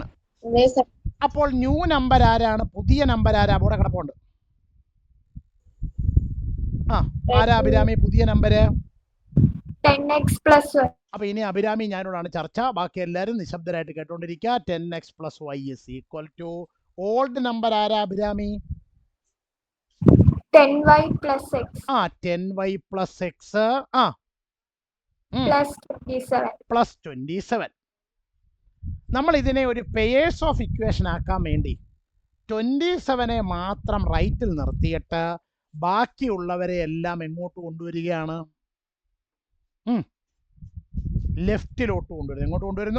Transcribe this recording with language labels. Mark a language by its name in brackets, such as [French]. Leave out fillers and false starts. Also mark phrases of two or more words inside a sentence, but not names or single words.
[Malayalam] അപ്പോൾ [English] new number [Malayalam] ആരാണ്? പുതിയ നമ്പർ ആരാ? അവിടെ കിടപ്പുണ്ട്. ആരാ അഭിരാമി പുതിയ നമ്പര്? [English] 10x plus 1. [Malayalam] അപ്പൊ ഇനി അഭിരാമി ഞാനോടാണ് ചർച്ച. ബാക്കി എല്ലാവരും നിശബ്ദരായിട്ട് കേട്ടോണ്ടിരിക്കുക. [English] 10x plus y is equal to old number ആരാ അഭിരാമി? 10y plus x. 10y plus x plus 27. plus 27. [Malayalam] നമ്മൾ ഇതിനെ ഒരു [English] pairs of equation [Malayalam] ആക്കാൻ വേണ്ടി 27 മാത്രം റൈറ്റിൽ നിർത്തിയിട്ട് ബാക്കിയുള്ളവരെ എല്ലാം എങ്ങോട്ട് കൊണ്ടുവരികയാണ്? ലെഫ്റ്റിലോട്ട് കൊണ്ടുവരുന്നു. എങ്ങോട്ട് കൊണ്ടുവരുന്നു?